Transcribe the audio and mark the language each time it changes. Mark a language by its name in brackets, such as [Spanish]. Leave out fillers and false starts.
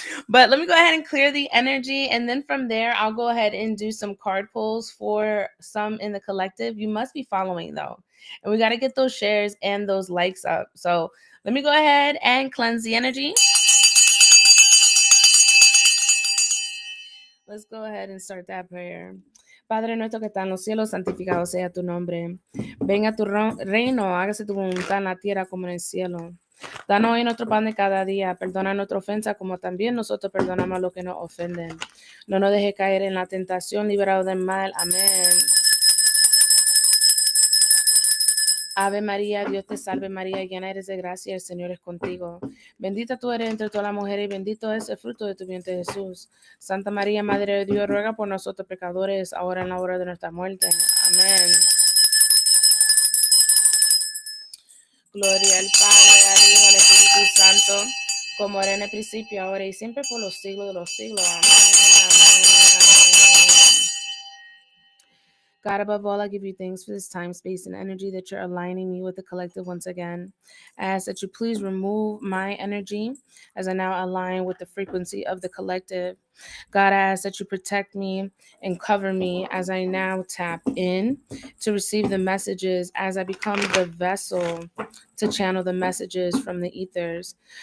[English] But let me go ahead and clear the energy. And then from there, I'll go ahead and do some card pulls for some in the collective. You must be following though. And we got to get those shares and those likes up. So let me go ahead and cleanse the energy. Let's go ahead and start that prayer. [Spanish] Padre nuestro que está en los cielos, santificado sea tu nombre. Venga tu reino, hágase tu voluntad en la tierra como en el cielo. Danos hoy nuestro pan de cada día. Perdona nuestra ofensa como también nosotros perdonamos a los que nos ofenden. No nos deje caer en la tentación, liberados del mal. Amén. Ave María, Dios te salve María, llena eres de gracia, el Señor es contigo. Bendita tú eres entre todas las mujeres y bendito es el fruto de tu vientre Jesús. Santa María, Madre de Dios, ruega por nosotros pecadores, ahora en la hora de nuestra muerte. Amén. Gloria al Padre, al Hijo, al Espíritu Santo, como era en el principio, ahora y siempre por los siglos de los siglos. Amén, amén, amén. [English] God, above all, I give you thanks for this time, space, and energy that you're aligning me with the collective once again. I ask that you please remove my energy as I now align with the frequency of the collective. God, I ask that you protect me and cover me as I now tap in to receive the messages as I become the vessel to channel the messages from the ethers.